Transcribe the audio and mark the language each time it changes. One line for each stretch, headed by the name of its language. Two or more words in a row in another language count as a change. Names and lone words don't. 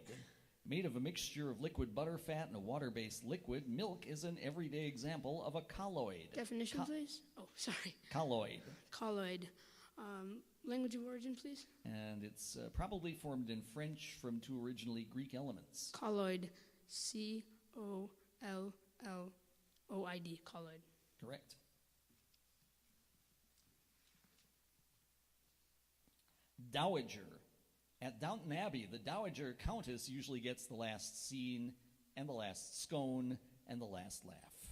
English: Made of a mixture of liquid butter, fat, and a water-based liquid, milk is an everyday example of a colloid. Definition, please. Oh, sorry. Colloid. Colloid. Language of origin, please. And it's probably formed in French from two originally Greek elements. Colloid. C-O-L-L-O-I-D. Colloid. Correct. Dowager. At Downton Abbey, the Dowager Countess usually gets the last scene and the last scone and the last laugh.